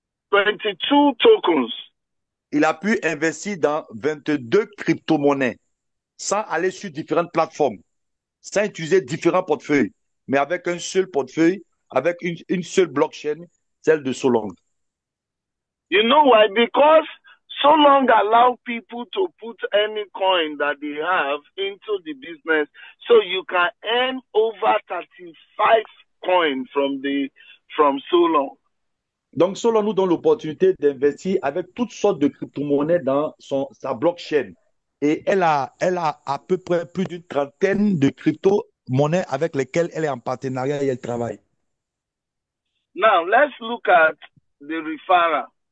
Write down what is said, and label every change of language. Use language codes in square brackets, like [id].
[en] 22 tokens. [fr] Il a pu investir dans 22 crypto-monnaies sans aller sur différentes plateformes, sans utiliser différents portefeuilles, mais avec un seul portefeuille, avec une seule blockchain, celle de Solong. [en] You know why? Because Solong allow people to put any coin that they have into the business, so you can earn over 35 coins from Solong. [fr] Donc, Solong nous donne l'opportunité d'investir avec toutes sortes de crypto-monnaies dans sa blockchain. Et elle a à peu près plus d'une trentaine de crypto-monnaies avec lesquelles elle est en partenariat et elle travaille. [en] Now, let's look at the referral.